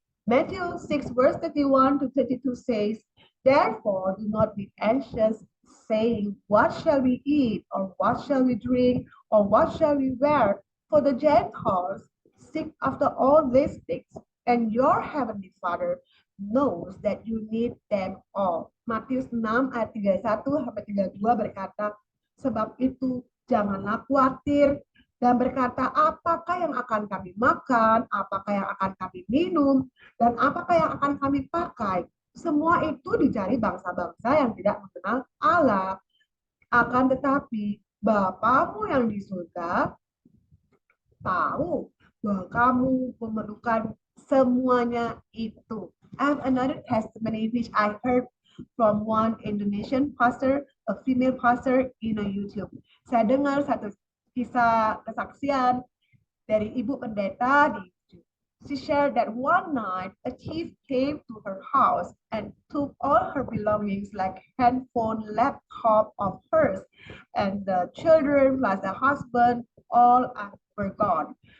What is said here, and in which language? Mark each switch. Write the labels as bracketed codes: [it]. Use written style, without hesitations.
[en] Matthew 6 verse 31 to 32 says, Therefore do not be anxious, saying, What shall we eat, or what shall we drink, or what shall we wear? For the Gentiles seek after all these things, and your heavenly Father knows that you need them all. [id] Matius 6 ayat 31 sampai 32 berkata, sebab itu janganlah khawatir dan berkata, apakah yang akan kami makan, apakah yang akan kami minum, dan apakah yang akan kami pakai. Semua itu dicari bangsa-bangsa yang tidak mengenal Allah. Akan tetapi Bapamu yang di surga tahu bahwa kamu memerlukan semuanya itu. [en] I have another testimony which I heard from one Indonesian pastor, a female pastor in a YouTube. [id] Saya dengar satu kisah kesaksian dari ibu pendeta di YouTube. [en] She shared that one night a thief came to her house and took all her belongings like handphone, laptop of hers, and the children plus the husband all were gone.